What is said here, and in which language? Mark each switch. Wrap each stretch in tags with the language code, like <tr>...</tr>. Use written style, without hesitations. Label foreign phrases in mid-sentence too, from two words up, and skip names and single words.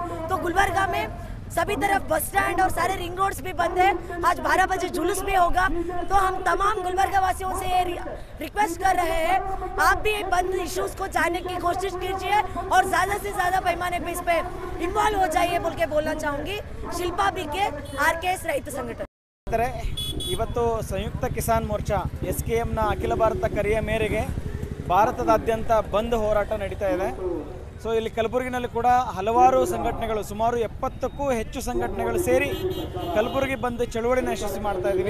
<hi>तो गुलबर्गा में सभी तरफ बस स्टैंड और सारे रिंग रोड्स भी बंद है। आज 12 बजे जुलूस भी होगा। तो हम तमाम गुलबर्गा वासियों से ये रिक्वेस्ट कर रहे हैं, आप भी बंद इश्यूज को जानने की कोशिश कीजिए और ज़्यादा से ज़्यादा पैमाने पे इस पे इन्वॉल्व हो जाइए बोल के बोलना चाहूँगी।</hi> <kn>शिल्पा बीके, RKS ರೈತ ಸಂಘಟನೆ। ಇವತ್ತು ಸಂಯುಕ್ತ ಕಿಸಾನ್ ಮೋರ್ಚಾ SKMನ ಅಖಿಲ ಭಾರತ ಕರೆಯ ಮೇರೆಗೆ ಭಾರತದಾದ್ಯಂತ ಬಂದ್ ಹೋರಾಟ ನಡೀತಾ ಇದೆ। ಸೊ ಇಲ್ಲಿ ಕಲಬುರಗಿನಲ್ಲಿ ಕೂಡ ಹಲವಾರು ಸಂಘಟನೆಗಳು, ಸುಮಾರು 70ಕ್ಕೂ ಹೆಚ್ಚು ಸಂಘಟನೆಗಳು ಸೇರಿ ಕಲಬುರಗಿ ಬಂದ್ ಚಳುವಳಿನ ಯಶಸ್ವಿ ಮಾಡ್ತಾ ಇದ್ದೀವಿ।</kn>